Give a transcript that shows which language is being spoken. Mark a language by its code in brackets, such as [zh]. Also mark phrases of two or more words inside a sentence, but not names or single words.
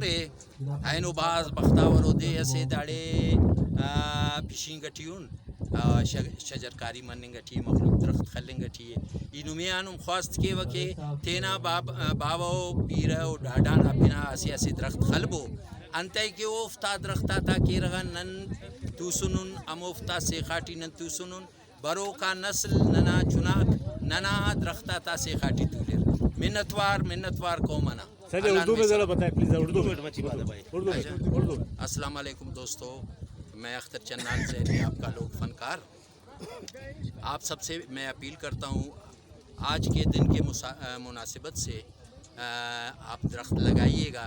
[brh] رے اینو باز بختاورو دے اسے داڑے پشین گٹیون شجرکاری مننگ گٹی مخلوق درخت خلنگ گٹی اینو میانم خواست کے وکے تینا باو پیرو ڈاڈانا بنا اسی اسی درخت خلبو انتے کہ اوفتا درختا تا کی رغن نن تو سنن اموفتا سے خاٹی نن تو سنن برو کا نسل ننا چناک ننا درختہ تا سے خاٹی تولر منتوار قومنا. [ur] اردو میں ذرا بتائیں پلیز. اردو. السلام علیکم دوستو, میں اختر چنان زہری آپ کا لوک فنکار. آپ سب سے میں اپیل کرتا ہوں آج کے دن کے مناسبت سے آپ درخت لگائیے گا.